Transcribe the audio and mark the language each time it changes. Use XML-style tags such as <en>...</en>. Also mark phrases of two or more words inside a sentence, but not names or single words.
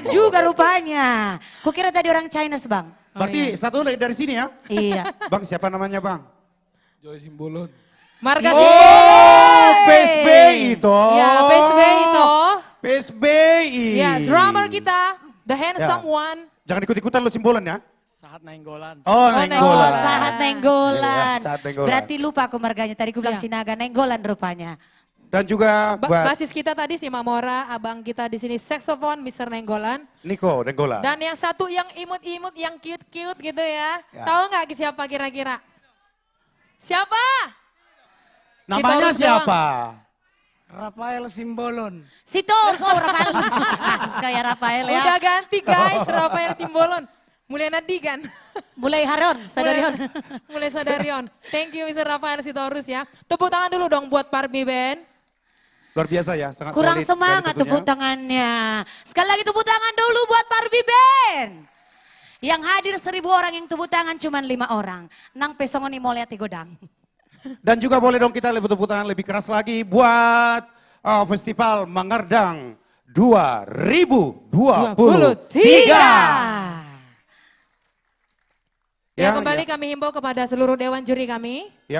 <id>gua. juga rupanya. Kukira tadi orang China Bang. Berarti satu lagi dari sini ya. Iya. Bang siapa namanya Bang? Joy Simbolon. Marga Oh, PSBI itu. Ya PSBI itu. PSBI. Ya drummer kita,</id> <en>the handsome</en> <id>Ya. one. Jangan ikut-ikutan lu simbolan ya. Sahat Nainggolan. Oh, Nenggolan. Nenggolan. Sahat Nenggolan. Iya, Sahat Nenggolan. Berarti lupa aku marganya. Tadi aku bilang Iya. Sinaga Nenggolan rupanya. Dan juga buat Basis kita tadi si Mamora, abang kita di sini saxophone Mr. Nenggolan. Niko Nenggolan. Dan yang satu yang imut-imut, yang cute-cute gitu ya. Ya. Tahu nggak siapa kira-kira? Siapa? Namanya Sitorus siapa? Rafael Simbolon. Sitorus, oh Rafael. Kayak Rafael ya. Udah ganti guys, Rafael Simbolon. Mulai Nadigan. Mulai Haron, Sadarion. Mulai Sadarion.</id> <en>Thank you Mr. Rafael Sitorus ya.</en> <id>Tepuk tangan dulu dong buat Parbi Band. Luar biasa ya, sangat Kurang solid sekali semangat tentunya. tepuk tangannya. Sekali lagi tepuk tangan dulu buat Parbi Band. Yang hadir 1000 orang, yang tepuk tangan cuma 5 orang.</id> <bbc>Nang pesongoni molia tigodang.</bbc> <id>Dan juga boleh dong kita tepuk tangan lebih keras lagi buat Festival Mangardang 2023. Ya, kembali kami himbau kepada seluruh dewan juri kami Ya.</id>